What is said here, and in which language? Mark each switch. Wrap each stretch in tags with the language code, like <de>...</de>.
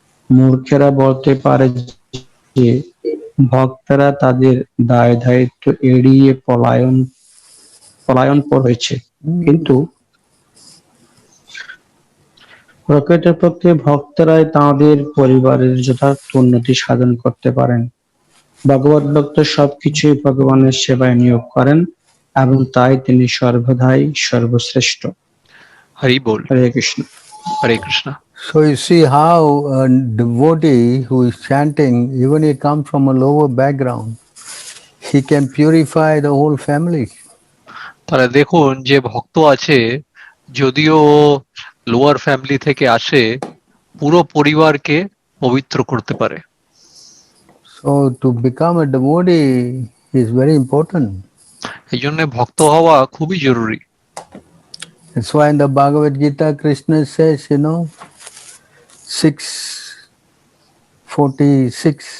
<bn>মূর্খেরা বলতে পারে যে ভক্তরা তাদের দায় দায়িত্ব এড়িয়ে পলায়নপর হয়েছে, কিন্তু প্রকৃতপক্ষে ভক্তরাই তাঁদের পরিবারের যথার্থ উন্নতি সাধন করতে পারেন। ভগবত ভক্ত সবকিছুই ভগবানের সেবায় নিয়োগ করেন এবং তাই তিনি সর্বদাই সর্বশ্রেষ্ঠ। হরি বল। হরে কৃষ্ণ। হরে Krishna.</bn> <en>So you see how a devotee who is chanting, even he comes from a lower background, he can purify the whole family.</en> <bn>তাহলে দেখুন, যে ভক্ত আছে যদিও লোয়ার ফ্যামিলি থেকে আসে, পুরো পরিবারকে পবিত্র করতে পারে।</bn> <en>So to become a devotee is very important.</en> <bn>এই জন্য ভক্ত হওয়া খুবই জরুরি।</bn> <en>That's why in the Bhagavad Gita, Krishna says, 6:46.</en>